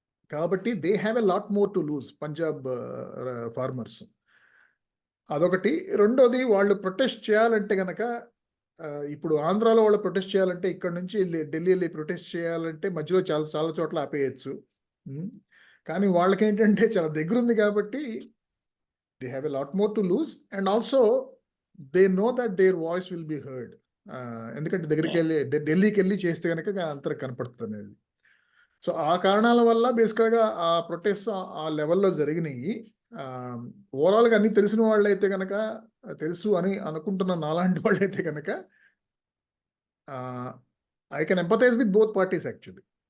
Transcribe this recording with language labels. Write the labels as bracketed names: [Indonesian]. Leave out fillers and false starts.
[Telugu] కాబట్టి [English] They have a lot more to lose Punjab farmers. [Telugu] అదొకటి. రెండోది, వాళ్ళు ప్రొటెస్ట్ చేయాలంటే కనుక, ఇప్పుడు ఆంధ్రాలో వాళ్ళు ప్రొటెస్ట్ చేయాలంటే ఇక్కడ నుంచి ఢిల్లీ వెళ్ళి ప్రొటెస్ట్ చేయాలంటే మధ్యలో చాలా చాలా చోట్ల ఆపేయచ్చు. కానీ వాళ్ళకేంటంటే చాలా దగ్గర ఉంది కాబట్టి [English] they have a lot more to lose, and also they know that their voice will be heard. [Telugu] ఎందుకంటే దగ్గరికి వెళ్ళి ఢిల్లీకి వెళ్ళి చేస్తే కనుక అంతరం కనపడుతుంది అనేది. సో ఆ కారణాల వల్ల బేసికల్గా ఆ ప్రొటెస్ట్ ఆ లెవెల్లో జరిగినాయి. ఓవరాల్గా అన్ని తెలిసిన వాళ్ళు అయితే కనుక, తెలుసు అని అనుకుంటున్న నాలాంటి వాళ్ళు అయితే కనుక, [English] I can empathize with both parties actually.